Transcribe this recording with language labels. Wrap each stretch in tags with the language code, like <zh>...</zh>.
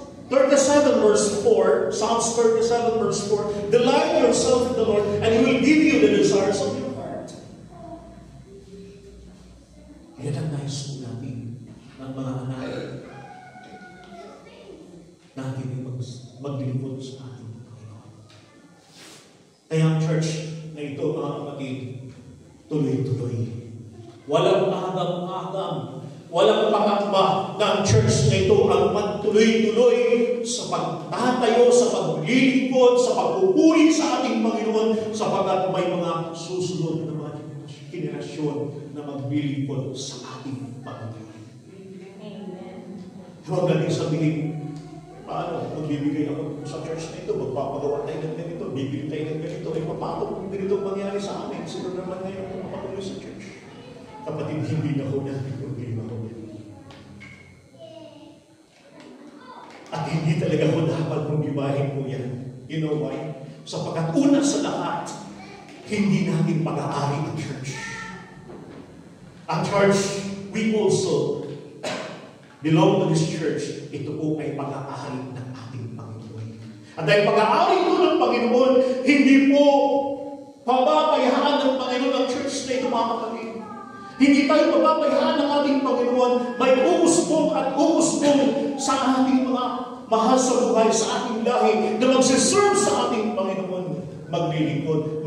<en>37 verse 4, Psalms 37 verse 4, delight yourself in the Lord, and He will give you the desires of your heart.</en> <tl>Yan ang nais po natin ng mga anak natin maglingkod sa ating Panginoon. Kaya ang church na ito, mga kapatid, tuloy-tuloy. Walang agam-agam, walang pakakba na ang church na ito ang magtuloy-tuloy sa pagtatayo, sa paglilingkod, sa pagpupuri sa ating Panginoon, sapagkat may mga susunod na mga generasyon na maglilingkod sa ating Panginoon. Amen. Huwag natin sabihin, paano, magbibigay ako sa church na ito, magpapagawa tayo ng ganito, bibili tayo ng ganito, ay paano kung ganito mangyari sa amin? Sino naman ngayon kung mapatuloy sa church? Kapatid, hindi na ho natin problema ko. At hindi talaga ho dapat pagbibahin po yan.</tl> <en>You know why?</en> <tl>Sapagkat una sa lahat, hindi natin pag-aari ang church.</tl> <en>Ang church, we also belong to this church.</en> <tl>Ito po ay pag-aari ng ating Panginoon. At dahil pag-aari ito ng Panginoon, hindi po pababayaan ng Panginoon ang church na ito, mga kapatid. Hindi tayo pababayaan ng ating Panginoon. May uusbong at uusbong sa ating mga mahal sa buhay, sa ating lahi, na magsiserve sa ating Panginoon, maglilingkod.</tl>